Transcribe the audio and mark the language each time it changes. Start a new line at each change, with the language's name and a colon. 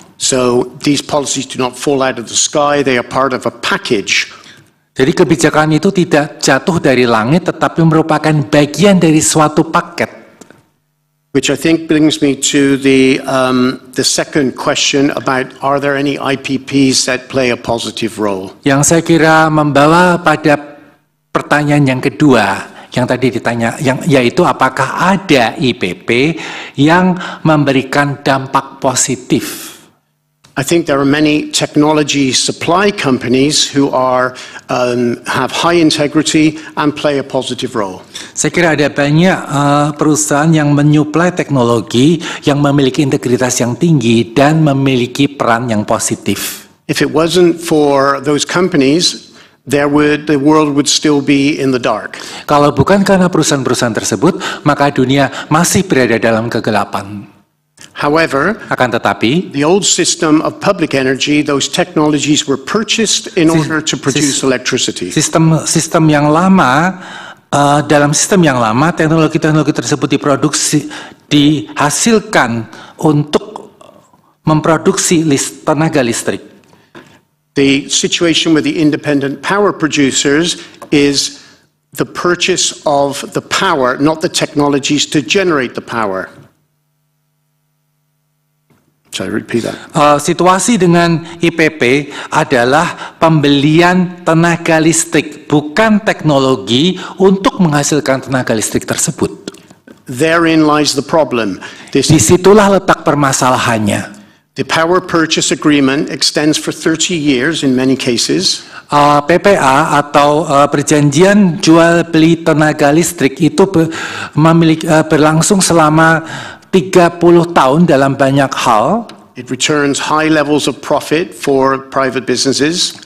English: So these policies do not fall out of the sky, they are part of a package.
Indonesian: Jadi kebijakan itu tidak jatuh dari langit, tetapi merupakan bagian dari suatu paket.
English: Which I think brings me to the second question about, are there any IPPs that play a positive role?
Indonesian: Yang saya kira membawa pada pertanyaan yang kedua, yang tadi ditanya, yaitu apakah ada IPP yang memberikan dampak positif?
English: I think there are many technology supply companies who have high integrity and play a positive role.
Indonesian: Saya kira ada banyak perusahaan yang menyuplai teknologi yang memiliki integritas yang tinggi dan memiliki peran yang positif.
English: If it wasn't for those companies, the world would still be in the dark.
Indonesian: Kalau bukan karena perusahaan-perusahaan tersebut, maka dunia masih berada dalam kegelapan.
English: However,
Indonesian: Akan tetapi,
English: the old system of public energy, those technologies were purchased in order to produce electricity.
Indonesian: sistem yang lama, dalam sistem yang lama, teknologi-teknologi tersebut dihasilkan untuk memproduksi tenaga listrik.
English: The situation with the independent power producers is the purchase of the power, not the technologies to generate the power. Shall I repeat that?
Indonesian: Situasi dengan IPP adalah pembelian tenaga listrik, bukan teknologi untuk menghasilkan tenaga listrik tersebut.
English: Therein lies the problem.
Indonesian: Disitulah letak permasalahannya.
English: The power purchase agreement extends for 30 years in many cases.
Indonesian: PPA atau perjanjian jual beli tenaga listrik itu berlangsung selama 30 tahun dalam banyak hal.
English: It returns high levels of profit for private businesses.